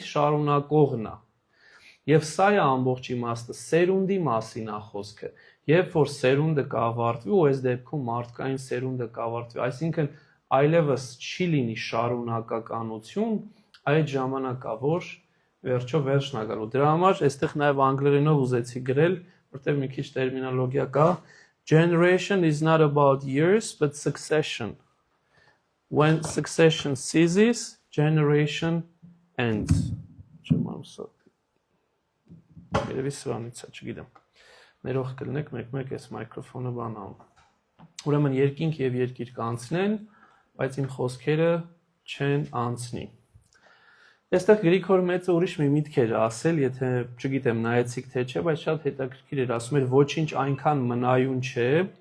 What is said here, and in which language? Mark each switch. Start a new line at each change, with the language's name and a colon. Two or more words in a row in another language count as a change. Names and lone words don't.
Armenian: շարունակողն է։ Եվ սա է ամբողջ իմաստը, սերունդի մասին է խոսքը։ Երբ որ սերունդը կավարտվի, ու այս դեպքում մարդկային սերունդը կավարտվի, այսինքն այլևս չի լինի շարունակականություն, այդ ժամանակավոր վերջո վերջն ա գալու։ Դրա համար այստեղ նաև անգլերենով ուզեցի գրել, որտեղ մի քիչ տերմինոլոգիա կա։
English: Generation is not about years, but succession. When succession ceases, generation ends.
Armenian: Երևի սրանից է, չգիտեմ։ Ներող կլնեք, մեկ-մեկ այս մայկրոֆոնը բանամ։ Ուրեմն երկինք եւ երկիր կանցնեն, բայց իմ խոսքերը չեն անցնի։ Այստեղ Գրիգոր մեծը ուրիշ մի միտք էր ասել, եթե չգիտեմ նայեցիք թե չէ, բայց շատ հետաքրքիր էր, ասում էր ոչինչ այնքան մնայուն չէ,